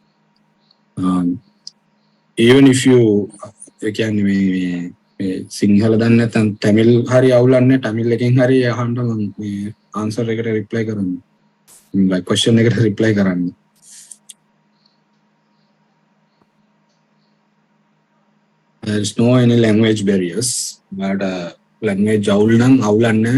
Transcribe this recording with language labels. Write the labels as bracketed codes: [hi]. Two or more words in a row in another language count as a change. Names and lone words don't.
[en] even if you [si] ඒ කියන්නේ මේ සිංහල දන්නේ නැත්නම් තමිල් හරි අවුලක් නෑ තමිල් එකෙන් හරි අහන්න මම මේ ආන්සර් එකට රිප්ලයි කරන්න. [en] like question [si] එකට රිප්ලයි කරන්න. [en] There is no any language barriers. but language [si] අවුල් නම් අවුලක් නෑ.